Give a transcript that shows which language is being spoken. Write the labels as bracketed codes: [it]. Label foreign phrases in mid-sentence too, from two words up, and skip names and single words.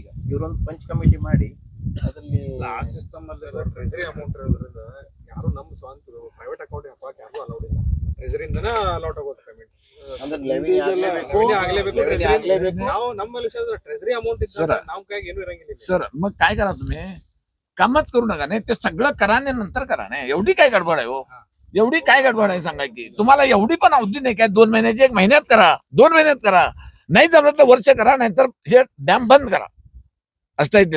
[kn] ಈಗ ಇವ್ರೊಂದು ಪಂಚ್ ಕಮಿಟಿ ಮಾಡಿ ಅದ್ರಲ್ಲಿ ಆ ಸಿಸ್ಟಮ್ ಅಲ್ಲಿ [en] treasury amount [kn] ಇರೋದ್ರಿಂದ ಯಾರು ನಮ್ಮ ಸ್ವಂತ [en] private account [kn] ಹಾಕಕ್ಕೆ ಯಾರು ಅಲೌಡ್ ಇಲ್ಲ. ಟ್ರೆಜರಿಯಿಂದನೇ ಅಲೌಟ್ ಆಗೋದು ಪೇಮೆಂಟ್. ಅಂದ್ರೆ ಲೆವೆನ್ ಆಗ್ಲೇಬೇಕು. ನಾವು ನಮ್ಮಲ್ಲಿ [en] treasury amount [kn] ಇದ್ದರೆ ನಮ್ಮ ಕೈಗೆ ಏನು ಇರಂಗಿಲ್ಲ [mr] सर मग काय करा तुम्ही, कामच करू नका नाही ते सगळं करा नाही नंतर करा नाही एवढी काय गडबड आहे हो एवढी काय गडबड आहे सांगा की तुम्हाला एवढी पण अवधी नाही काय 2 महिन्याची 1 महिन्यात करा 2 महिन्यात करा नाही जमलं तर वर्ष करा नाहीतर हे डॅम बंद करा असं आहे